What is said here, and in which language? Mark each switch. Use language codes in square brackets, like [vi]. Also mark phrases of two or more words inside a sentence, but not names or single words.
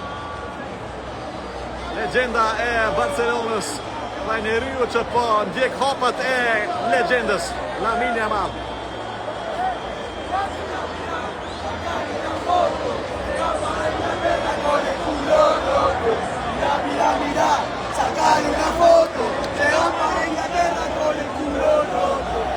[sq] Legjenda e Barcelonës, dhe njeriu që po ndjek hapat e legjendës, Lamine Yamal. [es] Mira, sacale una foto, León para Inglaterra con el culo roto.